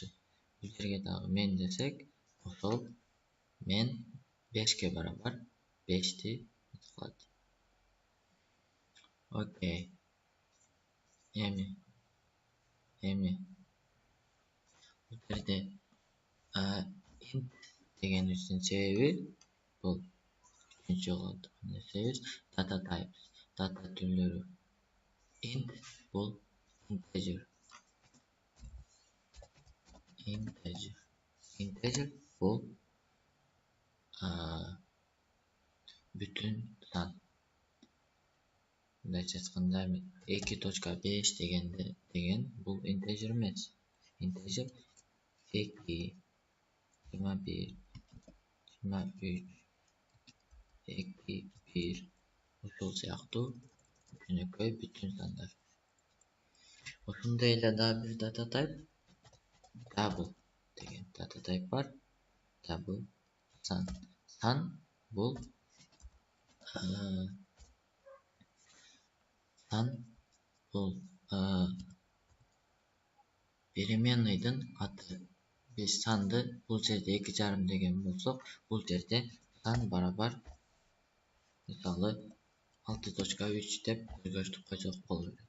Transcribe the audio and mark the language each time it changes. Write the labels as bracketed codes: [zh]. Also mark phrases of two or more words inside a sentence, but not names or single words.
[ky] Бул жерге дагы men десек, ошол men 5ке барабар 5ти кылат. Окей. Эми бул жерде int дегенибиздин себеби бул үчүнчү жолу нерсебиз [en] data types, [ky] data түрлөрү. Int бул integer бул бүтүн сан. Мындайча айтканда 2.5 деген бул integer эмес. Integer 2, 21, 23, 2, 1 ушул сыяктуу жөнөкөй бүтүн сандар. Ошондой эле дагы бир [en] data type double [ky] деген [en] data type [ky] бар. Double сан. Сан бул переменныйдын аты. Биз санды бул жерде 2,5 деген болсок, бул жерде сан барабар мисалы 6.3 деп өзгөртүп койсок боло берет.